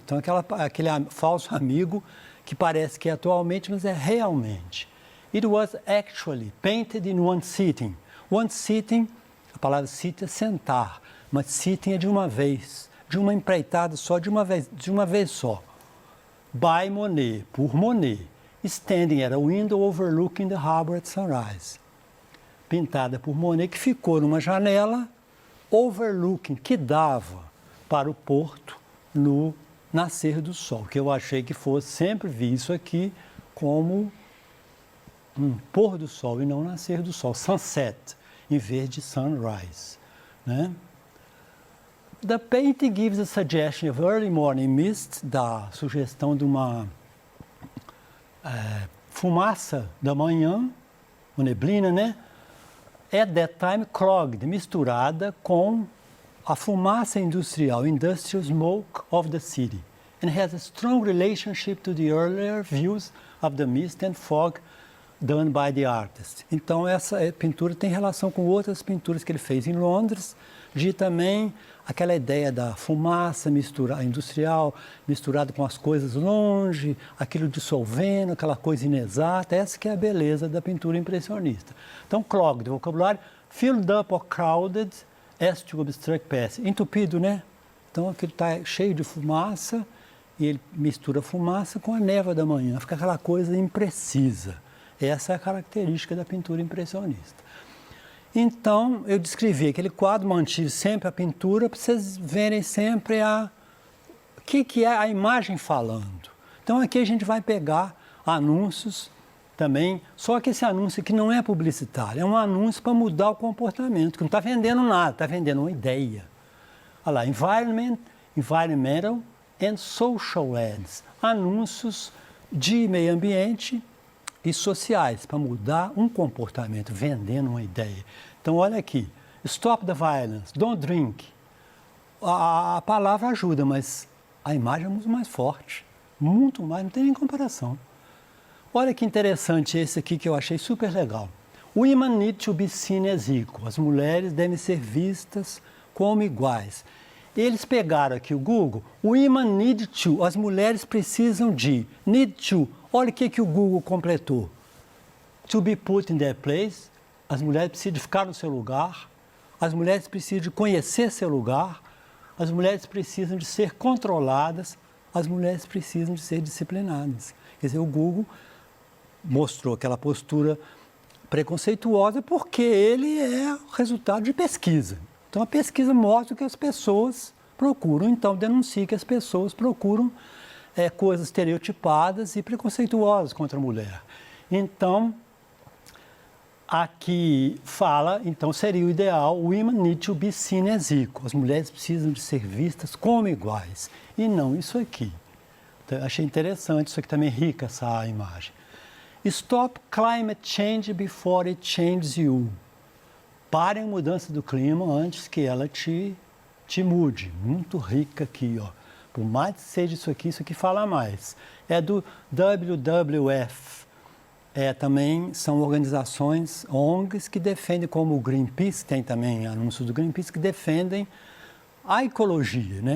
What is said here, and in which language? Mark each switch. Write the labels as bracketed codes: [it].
[pt] Então, aquele falso amigo que parece que é atualmente, mas é realmente. [en] It was actually painted in one sitting. [pt] One sitting, a palavra sitting é sentar, mas sitting é de uma vez, de uma empreitada só, de uma vez só. [en] By Monet, [pt] por Monet, [en] standing at a window overlooking the harbor at sunrise. [pt] Pintada por Monet, que ficou numa janela overlooking, que dava para o porto no nascer do sol, que eu achei que fosse, sempre vi isso aqui como um pôr do sol e não nascer do sol, sunset, em vez de sunrise, né? [en] The painting gives a suggestion of early morning mist, [pt] dá sugestão de uma fumaça da manhã, uma neblina, né? [en] At that time clogged, [pt] misturada com a fumaça industrial, [en] industrial smoke of the city, and has a strong relationship to the earlier views of the mist and fog done by the artist. [pt] Então, essa pintura tem relação com outras pinturas que ele fez em Londres, de também aquela ideia da fumaça industrial misturada com as coisas longe, aquilo dissolvendo, aquela coisa inexata. Essa que é a beleza da pintura impressionista. [en] Então, clogged, vocabulário, filled up or crowded as to obstruct passage. [pt] Entupido, né? Então, aquilo está cheio de fumaça e ele mistura a fumaça com a névoa da manhã. Fica aquela coisa imprecisa. Essa é a característica da pintura impressionista. Então, eu descrevi aquele quadro, mantive sempre a pintura, para vocês verem sempre o que é a imagem falando. Então, aqui a gente vai pegar anúncios também, só que esse anúncio aqui não é publicitário, é um anúncio para mudar o comportamento, que não está vendendo nada, está vendendo uma ideia. Olha lá, [en] environmental and social ads, [pt] anúncios de meio ambiente e sociais, para mudar um comportamento, vendendo uma ideia. Então, olha aqui, [en] stop the violence, don't drink. [pt] A palavra ajuda, mas a imagem é muito mais forte, muito mais, não tem nem comparação. Olha que interessante esse aqui que eu achei super legal. [en] Women need to be seen as equal. [pt] As mulheres devem ser vistas como iguais. Eles pegaram aqui o Google, [en] women need to, [pt] as mulheres precisam de, [en] need to. [pt] Olha o que o Google completou. [en] To be put in their place, [pt] as mulheres precisam de ficar no seu lugar, as mulheres precisam de conhecer seu lugar, as mulheres precisam de ser controladas, as mulheres precisam de ser disciplinadas. Quer dizer, o Google mostrou aquela postura preconceituosa porque ele é resultado de pesquisa. Então, a pesquisa mostra o que as pessoas procuram, então denuncia que as pessoas procuram coisas estereotipadas e preconceituosas contra a mulher. Então, aqui fala, então seria o ideal, [en] women need to be seen as equal. [pt] As mulheres precisam de ser vistas como iguais, e não isso aqui. Então, achei interessante, isso aqui também é rica essa imagem. [en] Stop climate change before it changes you. [pt] Pare a mudança do clima antes que ela te mude. Muito rica aqui, ó. Por mais que seja isso aqui fala mais. É do WWF. Também são organizações, ONGs, que defendem, como o Greenpeace, tem também anúncios do Greenpeace, que defendem a ecologia, né?